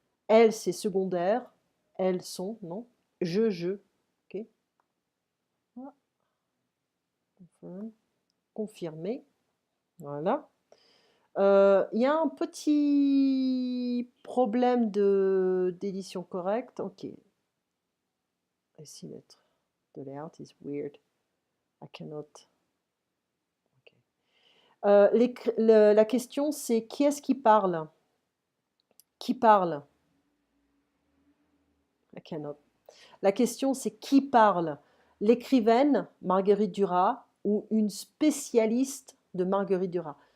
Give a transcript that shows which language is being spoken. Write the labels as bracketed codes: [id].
[fr] Elle, c'est secondaire. Elles sont, non. Je. Ok. Ah, confirmé. Voilà. Il y a un petit problème d'édition correcte. Ok. [en] I see that the layout is weird. I cannot. Okay. [fr] La question, c'est qui est-ce qui parle? Qui parle? [en] I cannot. [fr] La question, c'est qui parle? L'écrivaine Marguerite Duras ou une spécialiste de Marguerite Duras?